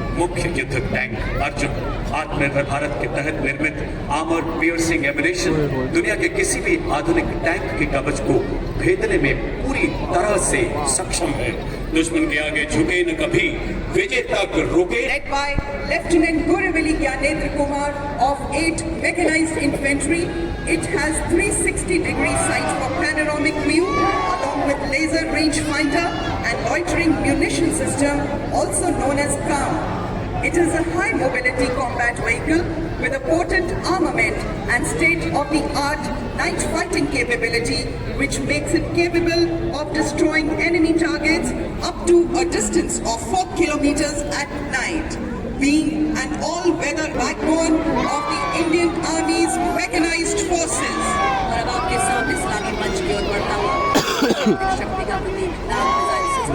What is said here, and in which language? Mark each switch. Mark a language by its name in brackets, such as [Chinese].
[Hindi] मुख्य युद्ध टैंक अर्जुन आत्मनिर्भर भारत के तहत निर्मित आर्मर पियर्सिंग एमुनेशन दुनिया के किसी भी आधुनिक टैंक के कवच को भेदने में पूरी तरह से सक्षम है। दुश्मन के आगे झुके न कभी, विजय तक रुके। [English] Led by Lieutenant Guruveli Gyanendra Kumar of 8 Mechanized Infantry, it has 360-degree sights for panoramic view, along with laser rangefinder and loitering munition system, also known as CAM. It is a high-mobility combat vehicle with a potent armament and state-of-the-art night fighting capability, which makes it capable of destroying enemy targets up to a distance of 4 kilometers at night, being an all-weather backbone of the Indian Army's mechanized forces. [Hindi] और अब आपके सामने इस्लामी मंच की ओर बढ़ता हुआ शक्ति का प्रतीक नाम मिसाइल